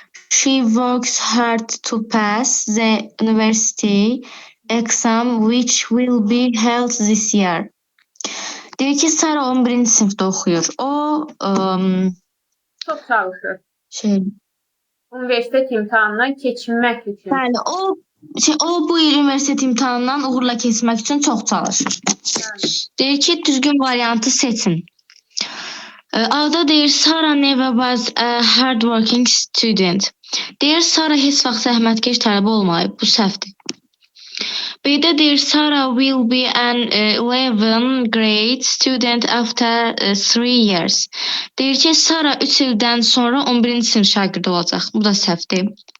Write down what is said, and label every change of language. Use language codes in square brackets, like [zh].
[en] She works hard to pass the university exam which will be held this year. [az] Deyir ki, Sarah 11-ci sinifdə oxuyur. O Çox çalışır. Universitet imtahanından keçinmək üçün. Bəli, o bu il universitet imtahanından uğurla keçmək üçün çox çalışır. Deyir ki, düzgün variantı seçin. A'da deyir [en] Sarah never was a hardworking student. [az] Deyir Sarah heç vaxt zəhmətkeş tələbə olmayıb. Bu səhvdir. B'də deyir [en] Sarah will be an 11th grade student after 3 years. [az] Deyir ki, Sarah 3 ildən sonra 11-ci sinif şagirdi olacaq. Bu da səhvdir.